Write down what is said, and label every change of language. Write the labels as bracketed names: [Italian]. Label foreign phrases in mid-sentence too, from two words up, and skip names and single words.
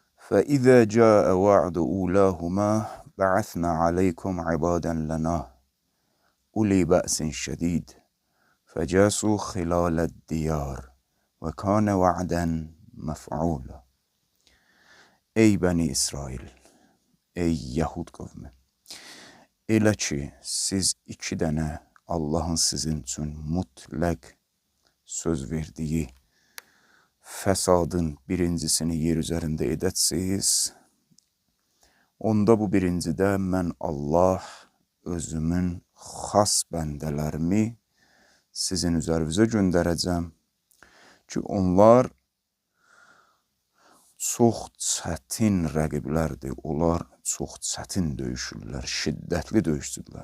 [Arabic] فإذا جاء وعد أولاهما بعثنا عليكم عبادا لنا أولي بأس شديد فجاسوا خلال الديار وكان وعدا مفعولا. [Azerbaijani] Ey Bəni İsrail, ey Yahud qavmi, elə ki, siz iki dənə Allahın sizin üçün mütləq söz verdiyi fəsadın birincisini yer üzərində edətsiniz, onda bu birincidə mən Allah özümün xas bəndələrimi sizin üzərinizə göndərəcəm ki, onlar çox çətin rəqiblərdir, onlar çox çətin döyüşürlər, şiddətli döyüşçüdürlər.